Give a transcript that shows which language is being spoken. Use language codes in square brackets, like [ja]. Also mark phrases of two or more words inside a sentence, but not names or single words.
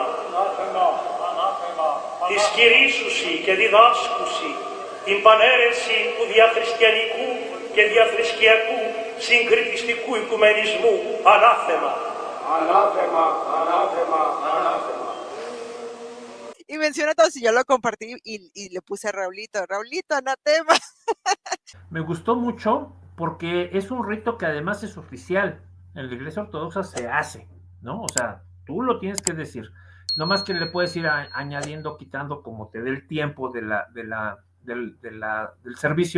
[el] Ανάθεμα, ανάθεμα. Της κηρύσουσι και διδάσκουσι την πανέρεση του διαχριστιανικού και διαθρησκιακού συγκριτιστικού οικουμενισμού ανάθεμα. Ανάθεμα, ανάθεμα, ανάθεμα. [es] Y menciona todo, si yo lo compartí y le puse a Raulito, anatema. Me gustó mucho porque es un rito que además es oficial. En la Iglesia Ortodoxa se hace, ¿no? O sea, tú lo tienes que decir. No más que le puedes ir añadiendo, quitando como te dé el tiempo del servicio.